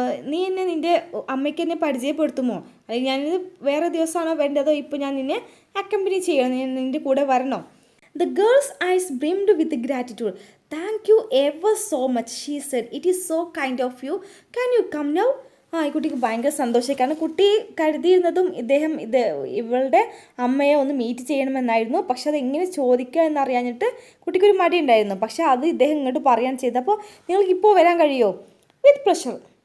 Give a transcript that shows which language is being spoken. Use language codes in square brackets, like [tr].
[ml] നീ എന്നെ നിൻ്റെ അമ്മയ്ക്ക് എന്നെ പരിചയപ്പെടുത്തുമോ? അല്ലെങ്കിൽ ഞാനിത് വേറെ ദിവസമാണോ വേണ്ടതോ ഇപ്പോൾ ഞാൻ നിന്നെ അക്കമ്പനി ചെയ്യണം, ഞാൻ നിൻ്റെ കൂടെ വരണോ? [en] The girl's eyes brimmed with gratitude. Thank you ever so much, she said. It is so kind of you. Can you come now? [ml] ഈ കുട്ടിക്ക് ഭയങ്കര സന്തോഷമായി. കാരണം കുട്ടി കരുതിയിരുന്നതും ഇവളുടെ അമ്മയെ ഒന്ന് മീറ്റ് ചെയ്യണമെന്നായിരുന്നു. പക്ഷെ അത് എങ്ങനെ ചോദിക്കുക എന്നറിയാഞ്ഞിട്ട് കുട്ടിക്കൊരു മടി ഉണ്ടായിരുന്നു. പക്ഷെ അത് ഇദ്ദേഹം ഇങ്ങോട്ട് പറയാൻ ചെയ്തത്. അപ്പോൾ നിങ്ങൾക്ക് ഇപ്പോൾ വരാൻ കഴിയുമോ? [en] With pleasure.